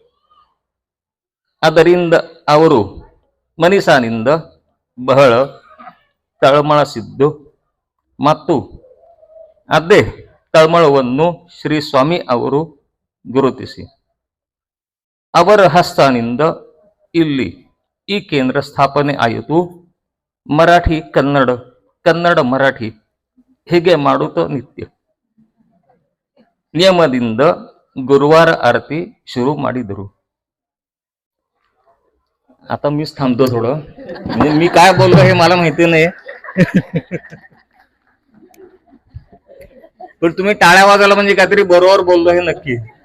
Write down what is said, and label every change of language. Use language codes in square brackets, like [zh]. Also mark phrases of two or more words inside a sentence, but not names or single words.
[kn] ಅದರಿಂದ ಅವರು ಮನಸ್ಸಿನಿಂದ ಬಹಳ ತಳಮಳಿಸಿದ್ದು ಮತ್ತು ಅದೇ ತಳಮಳವನ್ನು ಶ್ರೀ ಸ್ವಾಮಿ ಅವರು ಗುರುತಿಸಿ ಅವರ ಹಸ್ತನಿಂದ ಇಲ್ಲಿ ಈ ಕೇಂದ್ರ ಸ್ಥಾಪನೆ ಆಯಿತು. ಮರಾಠಿ ಕನ್ನಡ ಕನ್ನಡ ಮರಾಠಿ ಹೀಗೆ ಮಾಡುತ್ತಾ ನಿತ್ಯ ನಿಯಮದಿಂದ [mr] गुरुवार आरती सुरू [kn] ಮಾಡಿದರು. [mr] आता मीच थांबतो थोडं, म्हणजे मी काय बोललो हे मला माहिती नाही. पण तुम्ही टाळ्या वाजवला म्हणजे काहीतरी बरोबर बोललो हे नक्की.